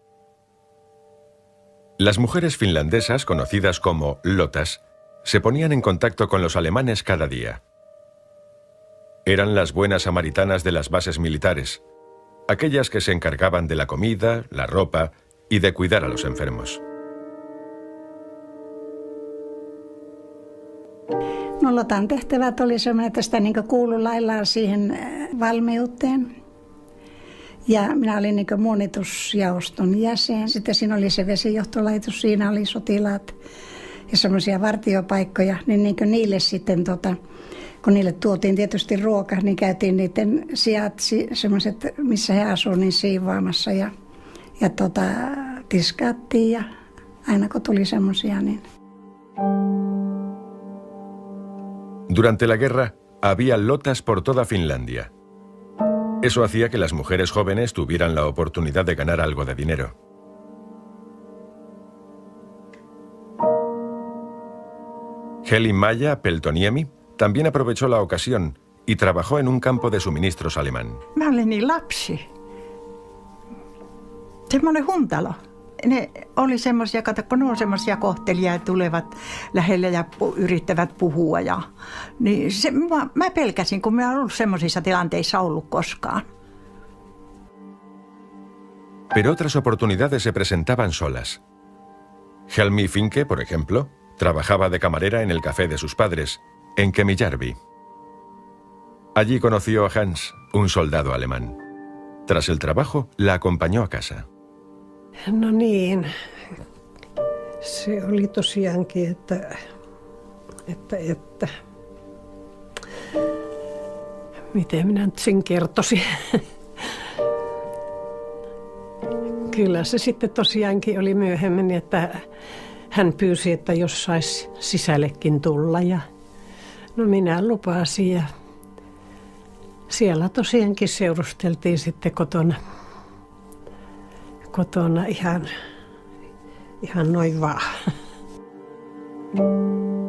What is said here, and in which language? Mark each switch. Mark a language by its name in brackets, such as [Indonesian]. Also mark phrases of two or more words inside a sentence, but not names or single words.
[Spanish] Las mujeres finlandesas, conocidas como lotas, se ponían en contacto con los alemanes cada día. Eran las buenas samaritanas de las bases militares, aquellas que se encargaban de la comida, la ropa y de cuidar a los enfermos. [Finnish] No, Lotan tehtävät oli semmoinen, että sitä niin kuului laillaan siihen valmiuteen. Ja minä olin niin muonitusjaoston jäsen. Sitten siinä oli se vesijohtolaitos, siinä oli sotilaat ja semmoisia vartiopaikkoja. Niin niille sitten, kun niille tuotiin tietysti ruoka, niin käytiin niiden sijat, semmoiset, missä he asuivat, niin siivoamassa ja tiskattiin ja aina kun tuli semmoisia, niin... [Spanish] Durante la guerra, había lotas por toda Finlandia. Eso hacía que las mujeres jóvenes tuvieran la oportunidad de ganar algo de dinero. Heli-Maja Peltoniemi también aprovechó la ocasión y trabajó en un campo de suministros alemán. [Finnish] Mä olin niin lapsi. Semmoinen huntalo. Ne oli semmoisia, kun ne on semmoisia kohtelijia, tulevat lähelle ja yrittävät puhua. Niin mä pelkäsin, kun mä en ollut semmoisissa tilanteissa ollut koskaan. [Spanish] Pero otras oportunidades se presentaban solas. Helmi Finke, por ejemplo, trabajaba de camarera en el café de sus padres, en Kemijärvi. Allí conoció a Hans, un soldado alemán. Tras el trabajo, la acompañó a casa. [Finnish] No niin, se oli tosiaankin, että miten minä nyt sen kertoisin. Kyllä se sitten tosiaankin oli myöhemmin, että hän pyysi, että jos saisi sisällekin tulla ja no minä lupasin ja siellä tosiaankin seurusteltiin sitten kotona ihan noin vaan.